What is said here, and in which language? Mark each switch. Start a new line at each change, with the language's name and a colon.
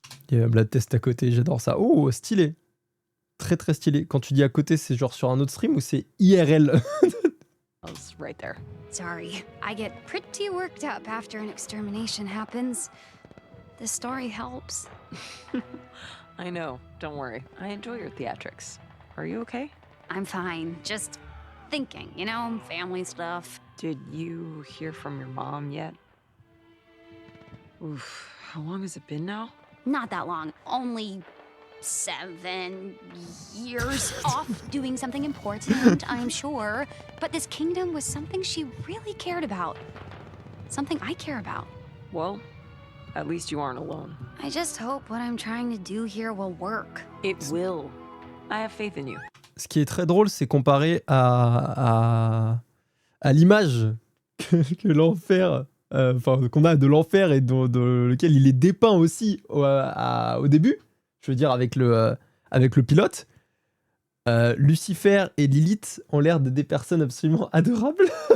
French: Il y a un Blood Test à côté, j'adore ça. Oh, stylé. Très très stylé. Quand tu dis à côté, c'est genre sur un autre stream ou c'est IRL?
English: I was right there. Sorry, I get pretty worked up after an extermination happens. The story helps. I know. Don't worry. I enjoy your theatrics. Are you okay? I'm fine, just thinking, you know, family stuff. Did you hear from your mom yet? Oof. How long has it been now? Not that long, only 7 years off doing something important, I'm sure. But this kingdom was something she really cared about. Something I care about. Well, at least you aren't alone. I just hope what I'm trying to do here will work. It will. I have faith in you.
French: Ce qui est très drôle, c'est comparé à l'image que l'enfer, enfin qu'on a de l'enfer et dans lequel il est dépeint aussi au début. Je veux dire avec le pilote. Lucifer et Lilith ont l'air de des personnes absolument adorables.